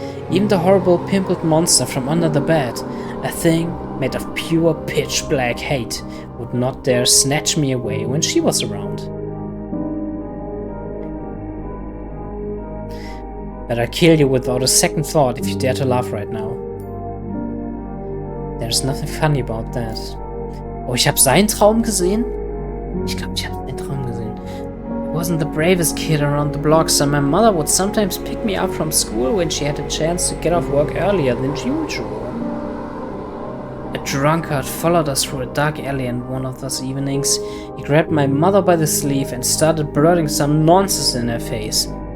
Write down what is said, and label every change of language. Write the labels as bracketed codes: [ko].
[en] Even the horrible pimpled monster from under the bed, a thing made of pure pitch black hate, would not dare snatch me away when she was around. But I'd kill you without a second thought if you dare to laugh right now. There's nothing funny about that. [de] Oh, ich habe seinen Traum gesehen? Ich glaube, ich habe seinen Traum gesehen. [en] I wasn't the bravest kid around the block, so my mother would sometimes pick me up from school when she had a chance to get off work earlier than usual. A drunkard followed us through a dark alley, and one of those evenings, he grabbed my mother by the sleeve and started blurting some nonsense in her face.